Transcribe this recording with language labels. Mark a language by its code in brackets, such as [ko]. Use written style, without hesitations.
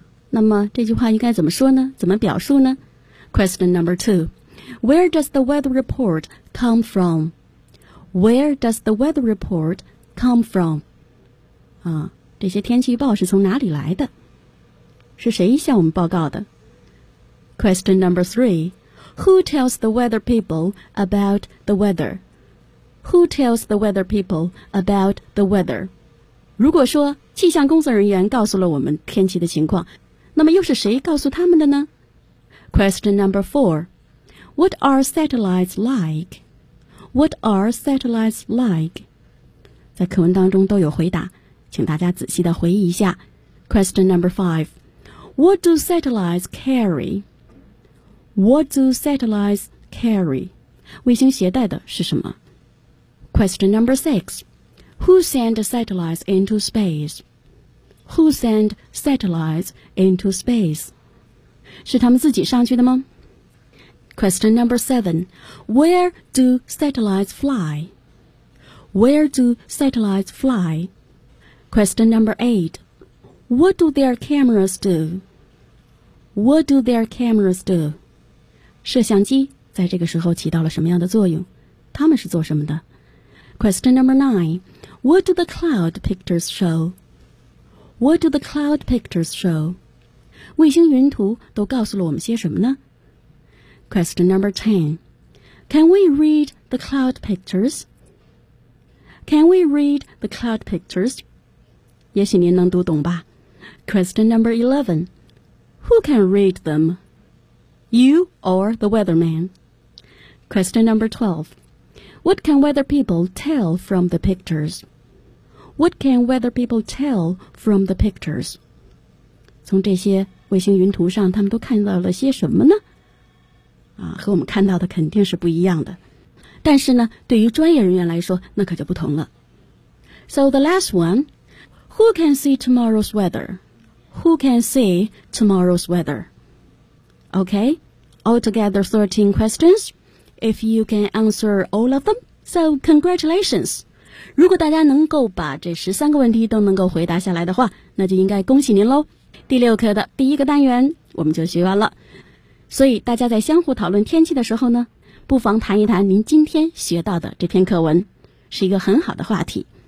[zh] 那么这句话应该怎么说呢？怎么表述呢？ [en] Question number two. Where does the weather report come from? Where does the weather report come from? [zh] 这些天气预报是从哪里来的？是谁向我们报告的？ [en] Question number three. Who tells the weather people about the weather? Who tells the weather people about the weather? [zh] 如果说气象工作人员告诉了我们天气的情况，那么又是谁告诉他们的呢？ [en] Question number four. What are satellites like? What are satellites like? [zh] 在课文当中都有回答，请大家仔细地回忆一下。 [en] Question number five. What do satellites carry? What do satellites carry? [zh] 卫星携带的是什么？ [en] Question number six. Who send satellites into space? Who send satellites into space? [zh] 是他们自己上去的吗？ [en] Question number seven. Where do satellites fly? Where do satellites fly? Question number eight. What do their cameras do? What do their cameras do? [zh] 摄像机在这个时候起到了什么样的作用？他们是做什么的？ [en] Question number 9. What do the cloud pictures show? What do the cloud pictures show? [zh] 卫星云图都告诉了我们些什么呢？ [en] Question number 10. Can we read the cloud pictures? Can we read the cloud pictures? [zh] 也许您能读懂吧。 [en] Question number 11. Who can read them? You or the weatherman? Question number 12. What can weather people tell from the pictures? What can weather people tell from the pictures? [zh] 从这些卫星云图上他们都看到了些什么呢？和我们看到的肯定是不一样的。但是呢，对于专业人员来说，那可就不同了。 [en] So the last one, who can see tomorrow's weather? Who can see tomorrow's weather? Okay, altogether 13 questions. If you can answer all of them, so congratulations. [zh] 如果大家能够把这13个问题都能够回答下来的话，那就应该恭喜您咯。第六课的第一个单元我们就学完了。所以大家在相互讨论天气的时候呢，不妨谈一谈您今天学到的这篇课文，是一个很好的话题。